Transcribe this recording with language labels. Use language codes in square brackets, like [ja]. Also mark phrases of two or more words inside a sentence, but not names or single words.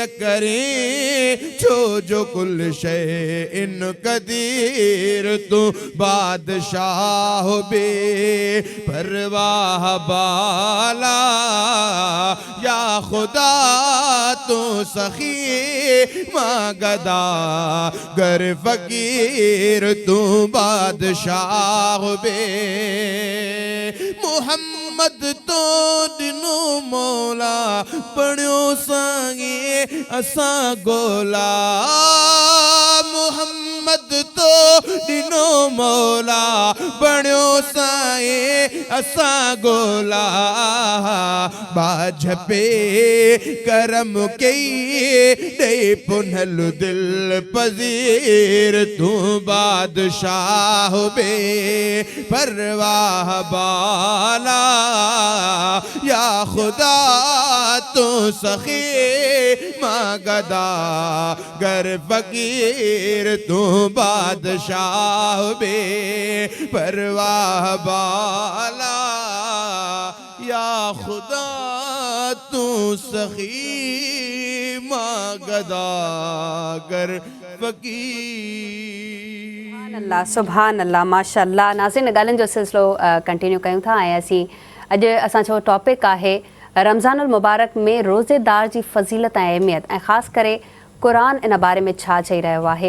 [sd] करे छो जो [ar] كل شيء قدير [sd] तू बादशाह बे परवाह बाला या खुदा तू सखी माँ गदा गर फकीर तू बादशाह बे मोहम्मद तो दिनो मौला बणियो सांगे असा गोला मोहम्मद तो दिनो मौला बणियो साए असा गोला बाझ पे करम कई दे पुनल दिल पजीर तू बादशाह बे परवाह बाला या खुदा तू सखी माँ गदा गर फकीर तू बादशाह बे परवाह बाला या खुदा तू सखी माँ गदा गर फकीर। [ar] الله سبحان الله ما شاء الله. [sd] नाज़रीन, ॻाल्हियुनि जो सिलसिलो कंटिन्यू कयूं था ऐं अॼु असांजो टॉपिक आहे रमज़ानुल मुबारक में रोज़ेदार जी फ़ज़ीलत ऐं अहमियत, ऐं ख़ासि करे क़ुरान इन बारे में छा चई रहियो आहे।